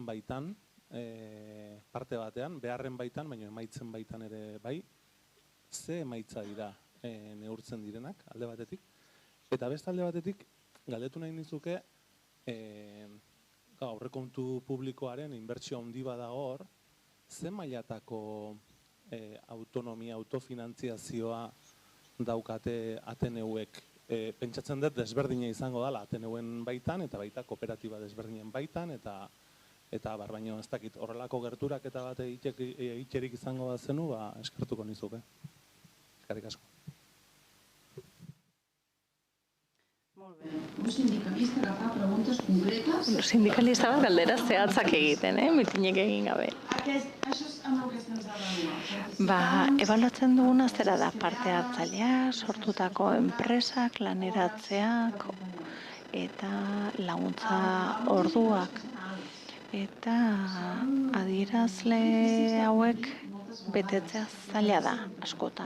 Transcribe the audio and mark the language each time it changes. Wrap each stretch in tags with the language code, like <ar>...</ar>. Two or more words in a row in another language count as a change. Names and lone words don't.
<eu>baitan, parte batean, beharren baitan, baina emaitzen baitan ere bai, ze emaitza dira neurtzen direnak, alde batetik, eta beste alde batetik, galdetu nahi nizuke, aurrekontu publikoaren inbertsio handi badago hor, ze mailatako autonomia, autofinantziazioa daukate Ateneuek? Pentsatzen dut desberdina izango dela Ateneuen baitan, eta baita kooperatiba desberdinen baitan, eta baino ez dakit horrelako gerturak eta bat egiterik izango bat zenu, eskertuko nizuke. Eskerrik asko.</eu> <ca>Un sindikalista que fa preguntes concretes...</ca> <eu>Un sindikalista bat galdera zehatzak egiten, mitinek egin gabe.</eu> <ca>Això és amb el que estem avaluant.</ca> <eu>Ebaluatzen duguna zera da parte hartzailea, sortutako enpresak, laneratzeak, eta laguntza orduak. Eta adierazle hauek betetzea zaila da askotan.</eu>